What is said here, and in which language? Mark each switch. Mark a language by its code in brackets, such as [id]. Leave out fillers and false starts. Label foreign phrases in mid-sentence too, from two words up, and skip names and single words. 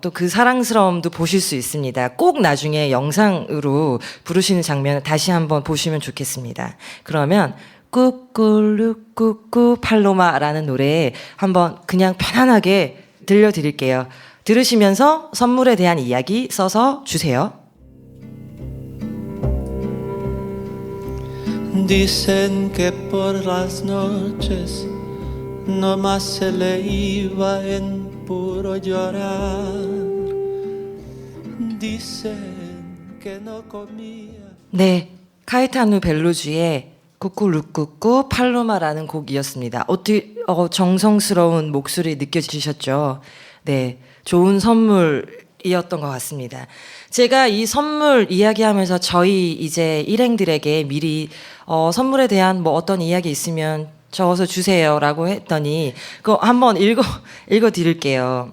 [ko] 또 그 사랑스러움도 보실 수 있습니다. 꼭 나중에 영상으로 부르시는 장면을 다시 한번 보시면 좋겠습니다. 그러면 꾸꾸루꾸꾸 팔로마라는 노래 한번 그냥 편안하게 들려드릴게요. 들으시면서 선물에 대한 이야기 써서 주세요. [es] Dicen que por las noches nomás se le iba en puro llorar. Dicen que no comía. [ko] 네, 카에타누 벨로주의 꾸꾸루꾸꾸 팔로마라는 곡이었습니다. 어떻게 정성스러운 목소리 느껴지셨죠? 네, 좋은 선물이었던 것 같습니다. 제가 이 선물 이야기하면서 저희 이제 일행들에게 미리 선물에 대한 뭐 어떤 이야기 있으면 적어서 주세요라고 했더니 그거 한번 읽어 드릴게요.